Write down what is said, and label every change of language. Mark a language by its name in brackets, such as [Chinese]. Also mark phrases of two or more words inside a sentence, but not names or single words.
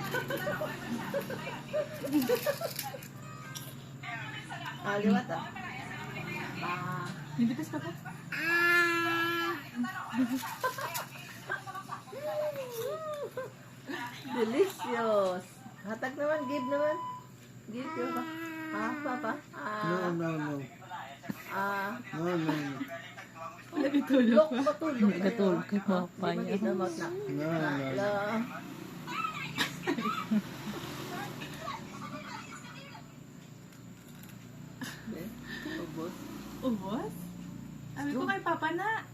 [Cebuano] Liwat ah. Nibitas ka pa? [English] Delicious. [Cebuano] Hatag naman, give naman. Give ko pa. Papa. [English] No, no, no. No, no, no. [Cebuano] Nagtulog pa. [Filipino] Matulog. [Cebuano] Nagtulog kay Papa [Filipino] Di niya. makita mo na. [English] No, no, no. [Filipino] Ubos. Ubos? Sabi ko kay Papa na.